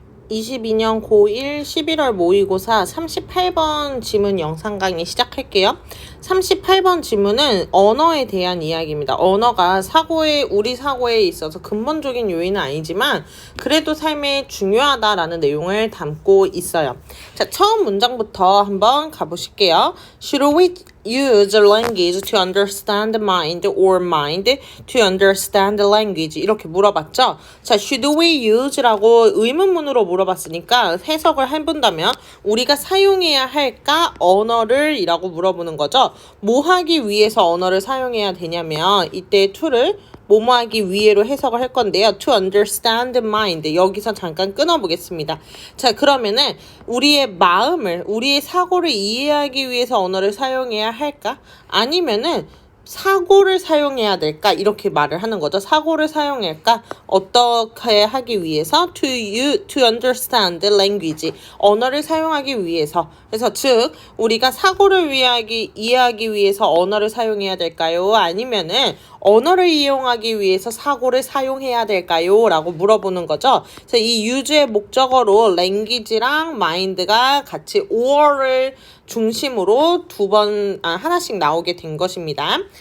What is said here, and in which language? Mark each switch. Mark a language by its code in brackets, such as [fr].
[ko] 2022년 고1 11월 모의고사 38번 지문 영상 강의 시작할게요. 38번 지문은 언어에 대한 이야기입니다. 언어가 우리 사고에 있어서 근본적인 요인은 아니지만 그래도 삶에 중요하다라는 내용을 담고 있어요. 자, 처음 문장부터 한번 가보실게요. [en] Should we use language to understand the mind or mind to understand the language? [ko] 이렇게 물어봤죠. 자, [en] should we use [ko] 라고 의문문으로 물어봤으니까 해석을 해본다면 우리가 사용해야 할까? 언어를 이라고 물어보는 거죠. 뭐 하기 위해서 언어를 사용해야 되냐면 이때 to를 뭐뭐 하기 위해로 해석을 할 건데요. [en] To understand the mind. [ko] 여기서 잠깐 끊어보겠습니다. 자, 그러면은 우리의 사고를 이해하기 위해서 언어를 사용해야 할까? 아니면은 사고를 사용해야 될까? 이렇게 말을 하는 거죠. 사고를 사용할까? 어떻게 하기 위해서? [en] To understand the language. [ko] 언어를 사용하기 위해서. 그래서 즉 우리가 사고를 이해하기 위해서 언어를 사용해야 될까요? 아니면은 언어를 이용하기 위해서 사고를 사용해야 될까요? 라고 물어보는 거죠. 그래서 이 use의 목적어로 language랑 mind가 같이 or를 중심으로 하나씩 나오게 된 것입니다.